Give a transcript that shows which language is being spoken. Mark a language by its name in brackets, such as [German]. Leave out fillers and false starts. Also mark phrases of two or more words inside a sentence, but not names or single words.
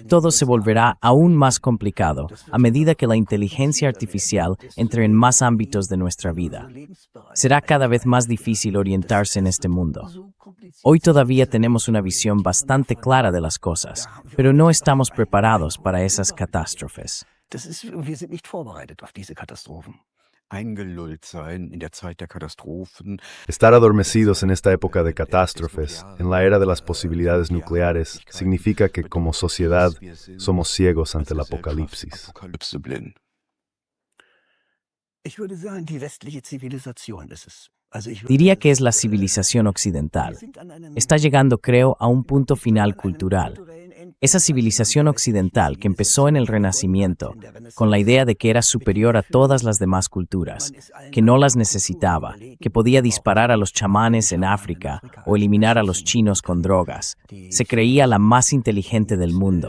[Spanish] Todo se volverá aún más complicado a medida que la inteligencia artificial entre en más ámbitos de nuestra vida. Será cada vez más difícil orientarse en este mundo. Hoy todavía tenemos una visión bastante clara de las cosas, pero no estamos preparados para esas catástrofes. [German] Wir sind nicht vorbereitet auf diese Katastrophen. Eingelullt sein in der Zeit der Katastrophen. [Spanish] Estar adormecidos en esta época de catástrofes, en la era de las posibilidades nucleares, significa que como sociedad somos ciegos ante el apocalipsis. [German] Ich würde sagen, die westliche Zivilisation ist es. [Spanish] Diría que es la civilización occidental. Está llegando, creo, a un punto final cultural. Esa civilización occidental que empezó en el Renacimiento, con la idea de que era superior a todas las demás culturas, que no las necesitaba, que podía disparar a los chamanes en África o eliminar a los chinos con drogas, se creía la más inteligente del mundo.